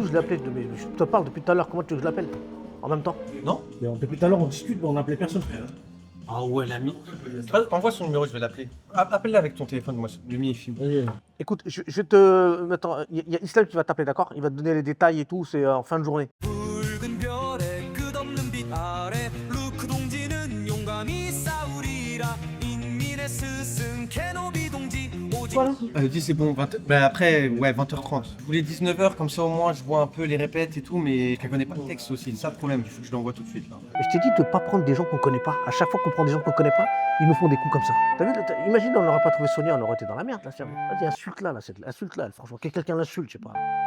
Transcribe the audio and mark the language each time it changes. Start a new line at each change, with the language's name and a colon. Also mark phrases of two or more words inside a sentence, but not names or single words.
French: Je l'ai appelé, mais je te parle depuis tout à l'heure, comment tu veux que je l'appelle? En même temps? Non? Mais depuis tout à l'heure, on discute, mais on n'a appelé personne. Ah ouais, l'ami. Envoie son numéro, je vais l'appeler. Appelle-la avec ton téléphone, moi, le mi-film. Écoute, je vais te. Attends, il y a Islam qui va t'appeler, d'accord? Il va te donner les détails et tout, c'est en fin de journée.
Korean: 붉은 별의 끝없는 빛 아래 루크 동지는 용감히 싸우리라 인민의 스승 케노비 동지 오직
French: soir là? Dis c'est bon, bah après, ouais, 20h30. Je voulais 19h, comme ça au moins je vois un peu les répètes et tout, mais je connais pas le texte aussi, c'est ça le problème, il faut que je l'envoie tout de suite là. Je t'ai dit de ne pas prendre des gens qu'on connaît pas. À chaque fois qu'on prend des gens qu'on connaît pas, ils nous font des coups comme ça. T'as vu, imagine, on n'aurait pas trouvé Sonia, on aurait été dans la merde là. Vas-y, insulte-la, là, insulte-la, franchement, que quelqu'un l'insulte, je sais pas.